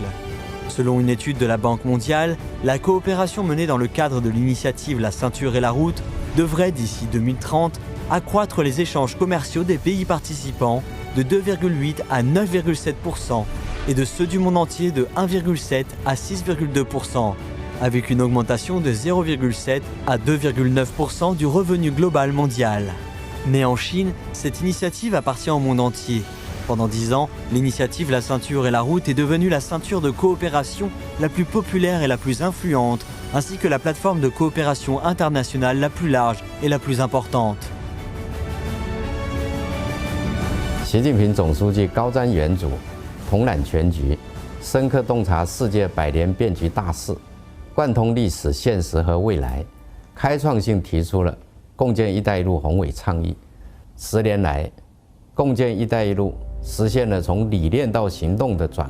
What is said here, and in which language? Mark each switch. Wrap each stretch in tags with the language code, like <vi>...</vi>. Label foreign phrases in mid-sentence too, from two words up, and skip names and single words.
<fr>Selon une étude de la Banque mondiale, la coopération menée dans le cadre de l'initiative La Ceinture et la Route devrait, d'ici 2030, accroître les échanges commerciaux des pays participants de 2,8 à 9,7% et de ceux du monde entier de 1,7 à 6,2%, avec une augmentation de 0,7 à 2,9% du revenu global mondial. Née en Chine, cette initiative appartient au monde entier. Pendant 10 ans, l'initiative La Ceinture et la Route est devenue la ceinture de coopération la plus populaire et la plus influente, ainsi que la plateforme de coopération internationale la plus large et la plus importante.</fr> <zh>习近平总书记高瞻远瞩，统揽全局，深刻洞察世界百年变局大势，贯通历史、现实和未来，开创性提出了共建“一带一路”宏伟倡议。10年来，共建“一带一路”实现了从理念到行动的转</zh>